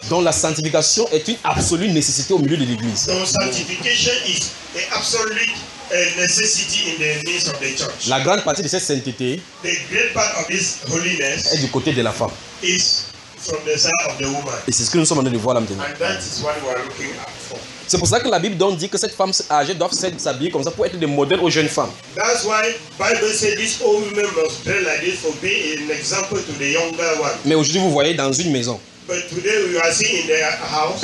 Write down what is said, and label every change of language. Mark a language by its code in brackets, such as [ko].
[fr] Donc la sanctification est une absolue nécessité au milieu de l'Église. [en] So sanctification is an absolute necessity in the midst of the church. [fr] La grande partie de cette sainteté, [en] the great part of this holiness, [fr] est du côté de la femme. [en] Is from the side of the woman. [fr] Et c'est ce que nous sommes en train de voir là maintenant. [en] And that is what we are looking at for. [fr] C'est pour ça que la Bible donc dit que cette femme âgée doit s'habiller comme ça pour être des modèles aux jeunes femmes. [en] That's why Bible said this old woman must dress like this for being an example to the younger one. [fr] Mais aujourd'hui vous voyez dans une maison. [en] But today we are seeing in their house.